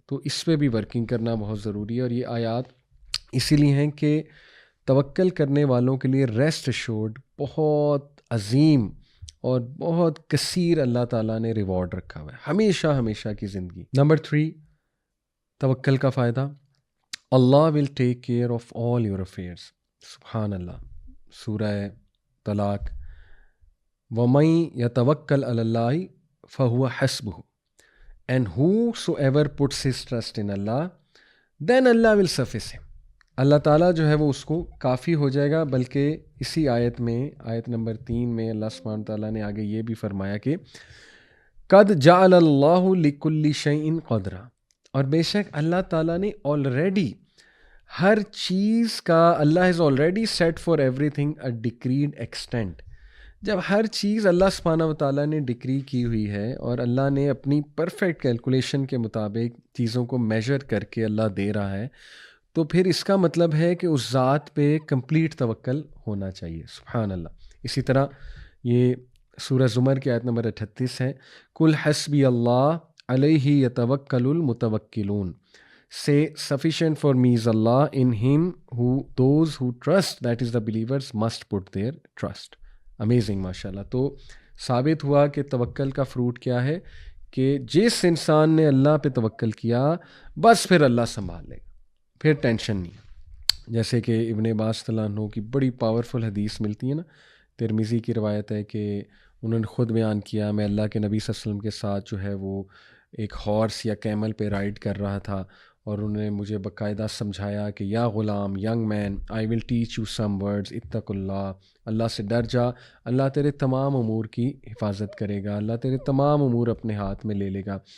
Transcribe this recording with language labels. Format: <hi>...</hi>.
<ur>تو اس پہ بھی ورکنگ کرنا بہت ضروری ہے. اور یہ آیات اسی لیے ہیں کہ توکل کرنے والوں کے لیے</ur> <en>rest assured</en> <ur>بہت عظیم اور بہت کثیر اللہ تعالیٰ نے ریوارڈ رکھا ہوا ہے ہمیشہ ہمیشہ کی زندگی. نمبر 3، توکل کا فائدہ،</ur> <en>اللہ will take care of all your affairs.</en> <ur>سبحان اللہ.</ur> <en>سورہ طلاق،</en> <ar>وَمَن يَتَوَكَّلْ عَلَى اللَّهِ فَهُوَ حَسْبُهُ</ar> <en>and whosoever puts his trust in Allah then Allah will suffice him.</en> <ur>اللہ تعالیٰ جو ہے وہ اس کو کافی ہو جائے گا. بلکہ اسی آیت میں، آیت نمبر 3 میں اللہ سبحانہ تعالیٰ نے آگے یہ بھی فرمایا کہ</ur> <ar>قد جعل اللہ لکل شیء قدرا،</ar> <ur>اور بے شک اللہ تعالیٰ نے آلریڈی ہر چیز کا،</ur> <en>اللہ has already set for everything a decreed extent.</en> <ur>جب ہر چیز اللہ سبحانہ و تعالیٰ نے ڈکری کی ہوئی ہے اور اللہ نے اپنی پرفیکٹ کیلکولیشن کے مطابق چیزوں کو میجر کر کے اللہ دے رہا ہے، تو پھر اس کا مطلب ہے کہ اس ذات پہ کمپلیٹ توکل ہونا چاہیے. سبحان اللہ.</ur> <ar>اسی طرح یہ سورہ زمر کی آیت نمبر 38 ہے، کل حسبی اللہ علیہ یتوکل المتوکلون.</ar> <en>Say sufficient for me is Allah, in him those who trust, that is the believers, must put their trust.</en> <ur>Amazing, ماشاءاللہ. تو ثابت ہوا کہ توکل کا فروٹ کیا ہے کہ جس انسان نے اللہ پہ توکل کیا بس پھر اللہ سنبھال لے گا، پھر ٹینشن نہیں. جیسے کہ ابن عباس رضی اللہ عنہ کی بڑی پاورفل حدیث ملتی ہے نا، ترمذی کی روایت ہے کہ انہوں نے خود بیان کیا، میں اللہ کے نبی صلی اللہ علیہ وسلم کے ساتھ جو ہے وہ ایک ہارس یا کیمل پہ رائڈ کر رہا تھا، اور انہوں نے مجھے باقاعدہ سمجھایا کہ</ur> <ar>یا غلام،</ar> <en>young man, I will teach you some words,</en> <ar>اتق اللہ،</ar> <ur>اللہ سے ڈر جا، اللہ تیرے تمام امور کی حفاظت کرے گا، اللہ تیرے تمام امور اپنے ہاتھ میں لے لے گا.</ur>